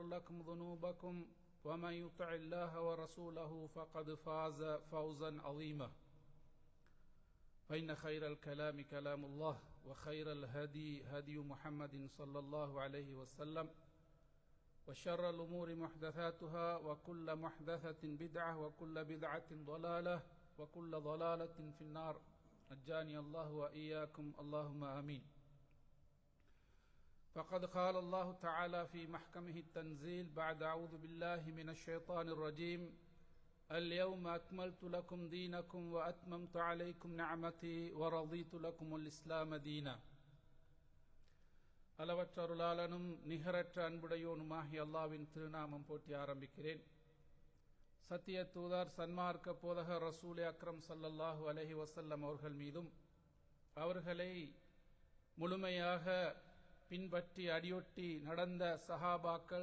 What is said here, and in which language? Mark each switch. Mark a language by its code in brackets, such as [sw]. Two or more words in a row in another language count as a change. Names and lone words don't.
[ar] لكم ذنوبكم ومن يطع الله ورسوله فقد فاز فوزا عظيما فإن خير الكلام كلام الله وخير الهدي هدي محمد صلى الله عليه وسلم وشر الأمور محدثاتها وكل محدثة بدعة وكل بدعة ضلالة وكل ضلالة في النار نجاني الله وإياكم اللهم آمين فقد قال الله تعالى في محكمه التنزيل بعد أعوذ بالله من الشيطان الرجيم اليوم أكملت لكم دينكم وأتممت عليكم نعمتي ورضيت لكم الإسلام دينا [ta] அளவற்ற அருளாளனும் நிகரற்ற அன்புடையோனுமாகிய அல்லாஹ்வின் திருநாமம் போற்றி ஆரம்பிக்கிறேன். சத்திய தூதர் சன்மார்க்க போதகர் [ar] رسول أكرم صلى الله عليه وسلم [ta] அவர்கள் மீதும் அவர்களை முழுமையாக பின்பற்றி அடியொட்டி நடந்த சஹாபாக்கள்,